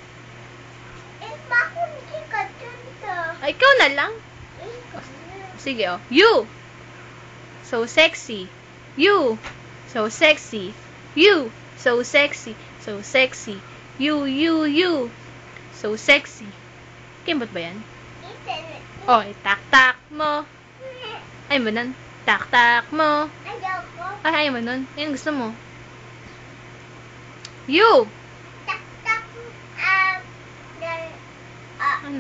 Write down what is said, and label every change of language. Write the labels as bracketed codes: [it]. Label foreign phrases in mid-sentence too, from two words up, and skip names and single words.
[tl] Bakit hindi ka dun to? Ay, ikaw na lang. Sige, [en] oh. You. So sexy. You. So sexy. You. So sexy. So sexy. You. So sexy. [tl] Kimbot ba yan? Oh, itak-tak mo. Ay mo nun. Tak-tak mo. Ayoko. Ay, ayaw mo nun. Yan gusto mo. You. Tak-tak. Ano?